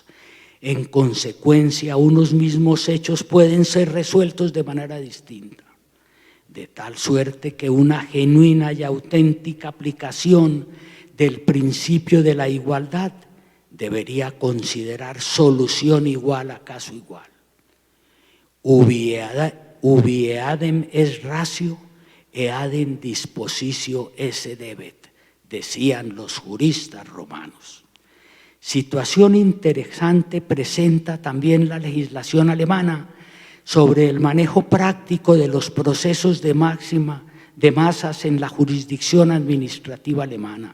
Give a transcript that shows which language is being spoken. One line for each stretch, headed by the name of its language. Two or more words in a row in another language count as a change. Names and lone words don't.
Spanish: En consecuencia, unos mismos hechos pueden ser resueltos de manera distinta, de tal suerte que una genuina y auténtica aplicación del principio de la igualdad debería considerar solución igual a caso igual.
Latin: Ubi eadem es ratio, eadem dispositio esse debet,
Spanish: decían los juristas romanos. Situación interesante presenta también la legislación alemana sobre el manejo práctico de los procesos de masas en la jurisdicción administrativa alemana.